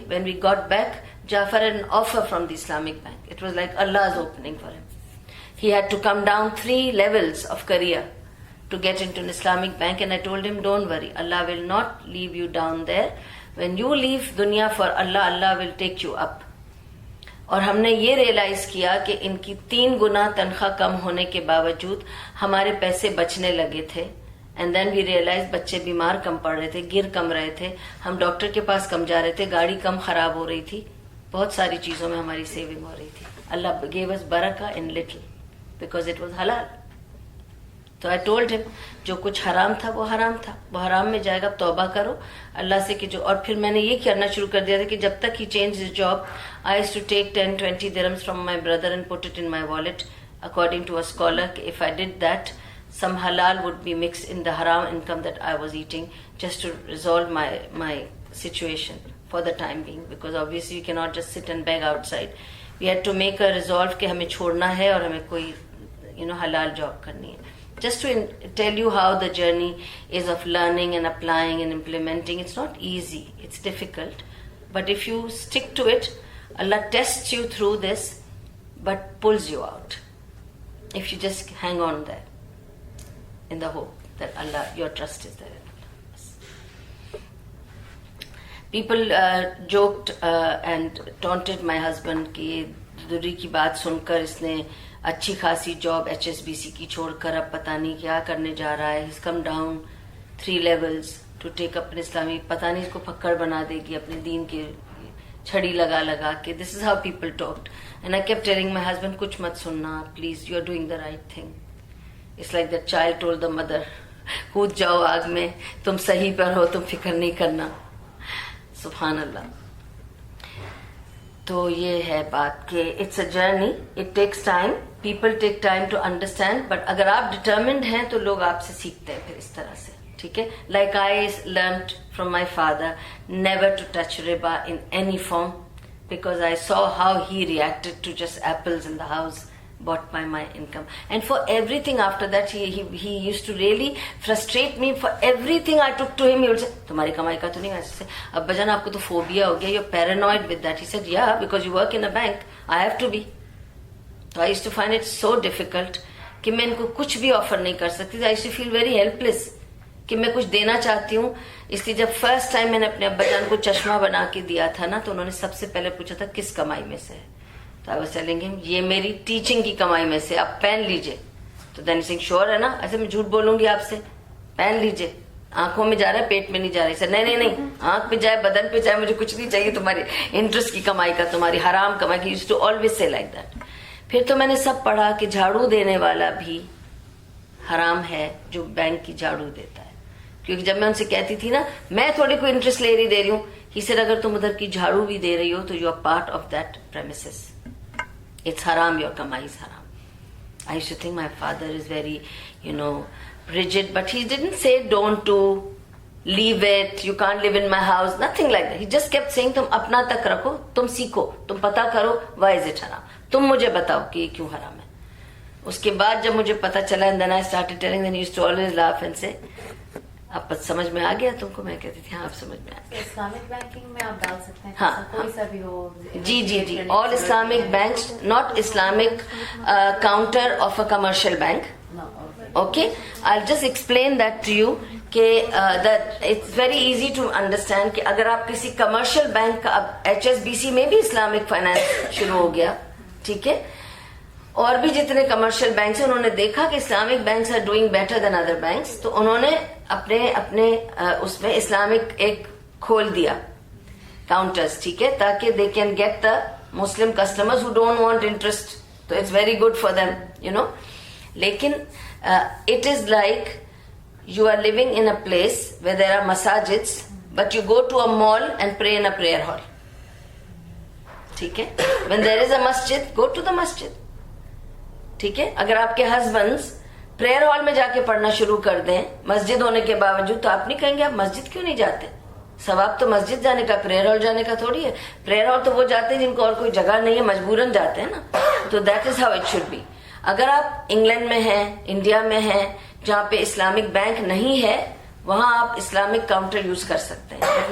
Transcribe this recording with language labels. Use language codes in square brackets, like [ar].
[en] When we got back, Jafar had an offer from the Islamic bank. It was like Allah's opening for him. He had to come down 3 levels of career to get into an Islamic bank, and I told him, don't worry, Allah will not leave you down there. When you leave दुनिया for Allah, Allah will take you up. [hi] और हमने ये realise किया कि इनकी 3 गुना तनख्वाह कम होने के बावजूद हमारे पैसे बचने लगे थे. [en] and then we realise [hi] बच्चे बीमार कम पड़ रहे थे, गिर कम रहे थे, हम डॉक्टर के पास कम जा रहे थे, गाड़ी कम खराब हो रही थी, बहुत सारी चीजों में हमारी सेविंग हो रही थी. [en] Allah gave us बरका in little because it was halal. [hi] तो [en] I told him, [hi] जो कुछ हराम था वो हराम था, वो हराम में जाएगा, तौबा करो अल्लाह से कि जो. और फिर मैंने ये करना शुरू कर दिया था कि जब तक [en] ही change his job, I used to take 10-20 dirhams from my brother and put it in my wallet according to a scholar. If I did that, some halal would be mixed in the haram income that I was eating, just to resolve my situation for the time being, because obviously you cannot just sit and beg outside. We had to make a resolve [hi] कि हमें छोड़ना है और हमें कोई halal job करनी है. [en] Just to tell you how the journey is of learning and applying and implementing. It's not easy, it's difficult, But if you stick to it, Allah tests you through this, but pulls you out. If you just hang on there, in the hope that Allah, your trust is there. People joked and taunted my husband [hi] कि दूरी की बात सुनकर इसने अच्छी खासी job HSBC की छोड़कर अब पता नहीं क्या करने जा रहा है. [en] He's come down 3 levels to take up an Islamic. [hi] पता नहीं इसको फक्कड़ बना देगी अपने दीन के छड़ी लगा लगा के. [en] This is how people talked. And I kept telling my husband, [hi] कुछ मत सुनना, [en] please, you are doing the right thing. It's like the child told the mother, [hi] कूद जाओ आग में, तुम सही पर हो, तुम फिक्र नहीं करना. सुभान अल्लाह. तो ये है बात कि [en] it's a journey, it takes time, people take time to understand, but [hi] अगर आप डिटर्मिन्ड हैं तो लोग आपसे सीखते हैं फिर इस तरह से. ठीक है. [en] Like I learned from my father never to touch रिबा in any form, because I saw how he reacted to just apples in the house bought by my income. And for everything after that, he used to really frustrate me. For everything I took to him, he would say, [hi] तुम्हारी कमाई का तो नहीं वैसे. अब्बा जान आपको तो phobia हो गया, [en] you're paranoid with that. He said, yeah, because you work in a bank, I have to be. So I used to find it so difficult [hi] कि मैं इनको कुछ भी ऑफर नहीं कर सकती. [en] I used to feel very helpless [hi] कि मैं कुछ देना चाहती हूँ. इसलिए जब फर्स्ट टाइम मैंने अपने अब्बा जान को चश्मा बना के दिया था ना, तो उन्होंने सबसे पहले पूछा था किस कमाई में से है. तो [en] I was telling him [hi] ये मेरी टीचिंग की कमाई में से, आप पेन लीजिए. तो देन सिंह श्योर है ना, ऐसे मैं झूठ बोलूंगी आपसे, पेन लीजिए, आंखों में जा रहा है पेट में नहीं जा रहा है. नहीं नहीं नहीं, आंख पे जाए बदन पे जाए, मुझे कुछ नहीं चाहिए तुम्हारी इंटरेस्ट की कमाई का, तुम्हारी हराम कमाई की. [en] Used to always say like that. [hi] फिर तो मैंने सब पढ़ा कि झाड़ू देने वाला भी हराम है जो बैंक की झाड़ू देता है. क्योंकि जब मैं उनसे कहती थी ना, मैं थोड़ी कोई इंटरेस्ट ले रही दे रही हूँ, [en] he said [hi] अगर तुम उधर की झाड़ू भी दे रही हो तो [en] You are part of that premises. It's हराम, your कमाई is हराम. I used to think my father is very rigid, but he didn't say don't to leave it, you can't live in my house, nothing like that. He just kept saying [hi] तुम अपना तक रखो, तुम सीखो, तुम पता करो [en] why is it haram, [hi] तुम मुझे बताओ कि ये क्यों हराम है. उसके बाद जब मुझे पता चला, [en] and then I started telling, then he used to always laugh and say [hi] अब समझ में आ गया तुमको. मैं कहती थी हाँ, अब समझ में आ गया. इस्लामिक बैंकिंग में आप डाल सकते हैं. हाँ, कोई सा भी हो. जी जी जी. [en] All Islamic banks, not Islamic counter of a commercial bank. Okay, I'll just explain that to you that it's very easy to understand [hi] कि अगर आप किसी कमर्शियल बैंक का, अब HSBC में भी इस्लामिक फाइनेंस शुरू हो गया, ठीक है, और भी जितने कमर्शियल बैंक हैं, उन्होंने देखा कि [en] Islamic banks are doing better than other banks, [hi] तो उन्होंने अपने उसमें इस्लामिक एक खोल दिया काउंटर्स, ठीक है, ताकि [en] They can get the Muslim customers who don't want interest. तो it's very good for them, you know. लेकिन it is like you are living in a place where there are masajids, but you go to a mall and pray in a prayer hall. [hi] ठीक है. [en] When there is a masjid, go to the masjid. [hi] ठीक है. अगर आपके husbands prayer hall में जाके पढ़ना शुरू कर दें मस्जिद होने के बावजूद, तो आप नहीं कहेंगे आप मस्जिद क्यों नहीं जाते. सवाब तो मस्जिद जाने का, प्रेयर हॉल जाने का थोड़ी है. प्रेयर हॉल तो वो जाते हैं जिनको और कोई जगह नहीं है, मजबूरन जाते हैं ना. तो [en] That is how it should be. [hi] अगर आप इंग्लैंड में हैं, इंडिया में हैं, जहाँ पे इस्लामिक बैंक नहीं है, वहां आप इस्लामिक काउंटर यूज कर सकते हैं.